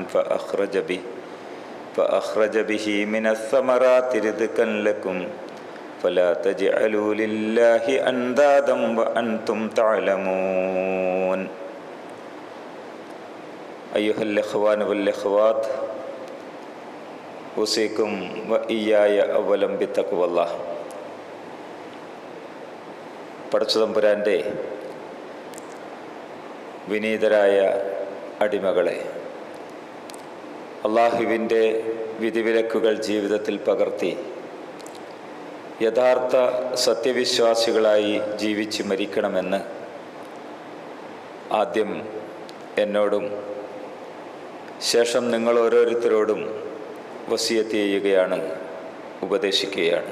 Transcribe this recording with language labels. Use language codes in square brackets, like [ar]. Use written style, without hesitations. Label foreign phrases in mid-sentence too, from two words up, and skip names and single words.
[ar] فأخرج به من الثمرات رزقا لكم فلا تجعلوا لله أندادا وأنتم تعلمون أيها الإخوان والأخوات أوصيكم وإياي أولا بتقوى الله. [ml] പടച്ചതമ്പുരാൻ്റെ വിനീതരായ അടിമകളെ, അള്ളാഹുവിൻ്റെ വിധിവിലക്കുകൾ ജീവിതത്തിൽ പകർത്തി യഥാർത്ഥ സത്യവിശ്വാസികളായി ജീവിച്ച് മരിക്കണമെന്ന് ആദ്യം എന്നോടും ശേഷം നിങ്ങൾ ഓരോരുത്തരോടും വസിയത്ത് ചെയ്യുകയാണ്, ഉപദേശിക്കുകയാണ്.